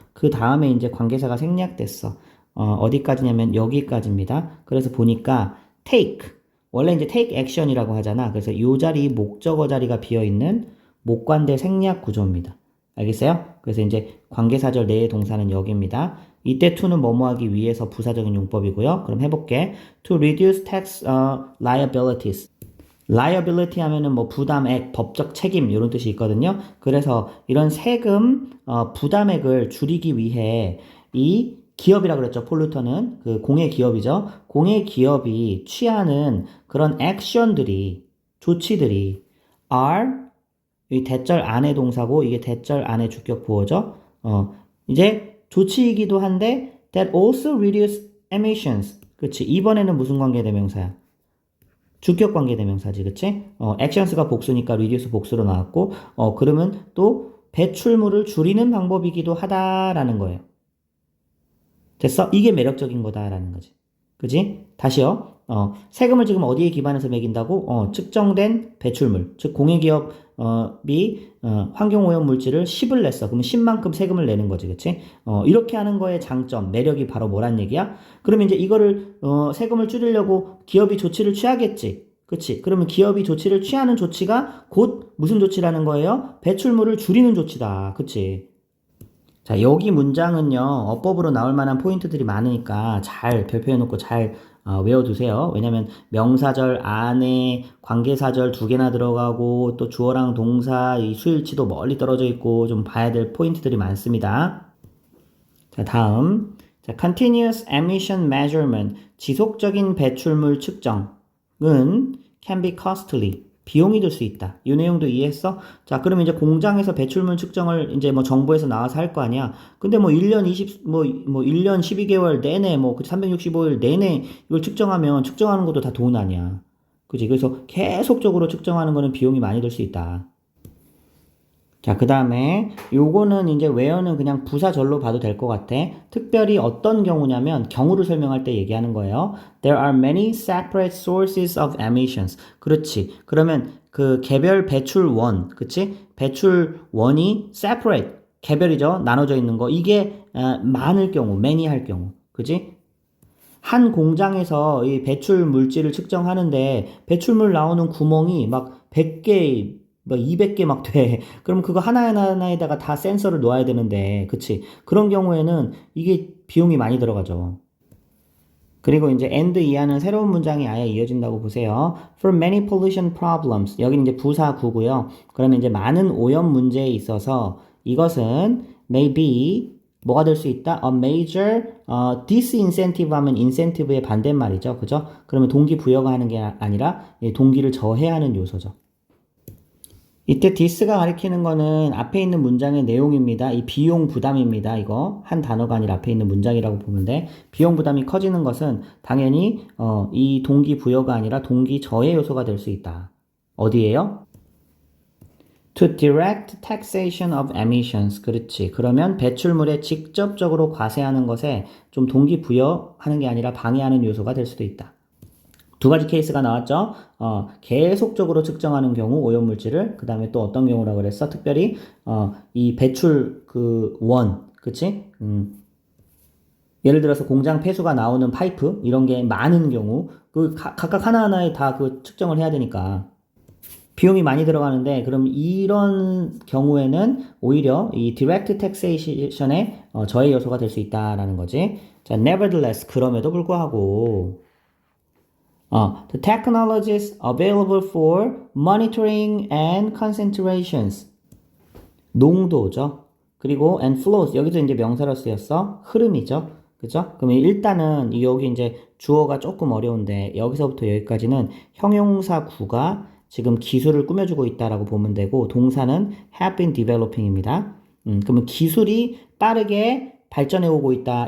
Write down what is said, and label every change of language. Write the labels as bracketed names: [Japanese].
[Korean] 그 다음에 이제 관계사가 생략됐어. 어디까지냐면 여기까지입니다. 그래서 보니까 take. 원래 이제 take action이라고 하잖아. 그래서 이 자리 목적어 자리가 비어있는 목관대 생략 구조입니다. 알겠어요? 그래서 이제 관계사절 내의 동사는 여기입니다. 이때 to는 뭐뭐 하기 위해서 부사적인 용법이고요. 그럼 해볼게. [English] To reduce tax liabilities. [Korean] liability 하면은 뭐 부담액, 법적 책임 이런 뜻이 있거든요. 그래서 이런 세금 부담액을 줄이기 위해 이 기업이라 그랬죠. 폴루터는 그 공해 기업이죠. 공해 기업이 취하는 그런 액션들이 조치들이 are 이 대절 안의 동사고 이게 대절 안의 주격 보어죠. 이제 조치이기도 한데 [English] that also reduce emissions. [Korean] 그치? 이번에는 무슨 관계대명사야? 주격 관계대명사지, 그치? actions가 복수니까 reduce 복수로 나왔고, 그러면 또 배출물을 줄이는 방법이기도 하다라는 거예요. 됐어? 이게 매력적인 거다라는 거지. 그지? 다시요. 세금을 지금 어디에 기반해서 매긴다고? 측정된 배출물. 즉, 공해기업이 환경오염 물질을 10을 냈어. 그러면 10만큼 세금을 내는 거지. 그치? 이렇게 하는 거의 장점, 매력이 바로 뭐란 얘기야? 그러면 이제 이거를, 세금을 줄이려고 기업이 조치를 취하겠지. 그치? 그러면 기업이 조치를 취하는 조치가 곧 무슨 조치라는 거예요? 배출물을 줄이는 조치다. 그치? 자, 여기 문장은요, 어법으로 나올 만한 포인트들이 많으니까 잘 별표해놓고 잘 외워두세요. 왜냐면 명사절 안에 관계사절 두 개나 들어가고 또 주어랑 동사 이 수일치도 멀리 떨어져 있고 좀 봐야 될 포인트들이 많습니다. 자, 다음. [English] 자, continuous emission measurement. [Korean] 지속적인 배출물 측정은 [English] can be costly. [Korean] 비용이 들 수 있다. 이 내용도 이해했어? 자, 그러면 이제 공장에서 배출물 측정을 이제 뭐 정부에서 나와서 할 거 아니야. 근데 뭐 1년 1년 12개월 내내 365일 내내 이걸 측정하는 것도 다 돈 아니야. 그지? 그래서 계속적으로 측정하는 거는 비용이 많이 들 수 있다. 자, 그 다음에 요거는 이제 where는 그냥 부사절로 봐도 될 것 같아. 특별히 어떤 경우냐면 경우를 설명할 때 얘기하는 거예요. [English] There are many separate sources of emissions. [Korean] 그렇지. 그러면 그 개별 배출원, 그치? 배출원이 separate, 개별이죠. 나눠져 있는 거. 이게 많을 경우, many 할 경우. 그치? 한 공장에서 이 배출 물질을 측정하는데 배출물 나오는 구멍이 막 100개, 막 200개 막 돼. 그럼 그거 하나하나에다가 다 센서를 놓아야 되는데, 그치? 그런 경우에는 이게 비용이 많이 들어가죠. 그리고 이제 and 이하는 새로운 문장이 아예 이어진다고 보세요. [English] For many pollution problems. [Korean] 여기는 이제 부사 구고요. 그러면 이제 많은 오염 문제에 있어서 이것은 maybe 뭐가 될 수 있다? A major disincentive 하면 incentive의 반대말이죠. 그죠? 그러면 동기 부여가 하는 게 아니라 동기를 저해하는 요소죠. 이때 this가 가리키는 거는 앞에 있는 문장의 내용입니다. 이 비용 부담입니다. 이거 한 단어가 아니라 앞에 있는 문장이라고 보면 돼. 비용 부담이 커지는 것은 당연히 이 동기 부여가 아니라 동기 저해 요소가 될 수 있다. 어디에요? [English] To direct taxation of emissions. [Korean] 그렇지. 그러면 배출물에 직접적으로 과세하는 것에 좀 동기 부여하는 게 아니라 방해하는 요소가 될 수도 있다. 두 가지 케이스가 나왔죠. 계속적으로 측정하는 경우 오염물질을, 그 다음에 또 어떤 경우라고 그랬어? 특별히 이 배출 그 원, 그치? 예를 들어서 공장 폐수가 나오는 파이프 이런 게 많은 경우 그 각각 하나하나에 다 그 측정을 해야 되니까 비용이 많이 들어가는데, 그럼 이런 경우에는 오히려 이 direct taxation의 저해 요소가 될 수 있다라는 거지. [English] 자, nevertheless, [Korean] 그럼에도 불구하고 [English] the technologies available for monitoring and concentrations, [Korean] 농도죠. 그리고 and flows, 여기도 이제 명사로 쓰였어. 흐름이죠. 그죠? 그러면 일단은 여기 이제 주어가 조금 어려운데 여기서부터 여기까지는 형용사 구가 지금 기술을 꾸며주고 있다라고 보면 되고, 동사는 [English] have been developing [Korean] 입니다. 그러면 기술이 빠르게 발전해 오고 있다.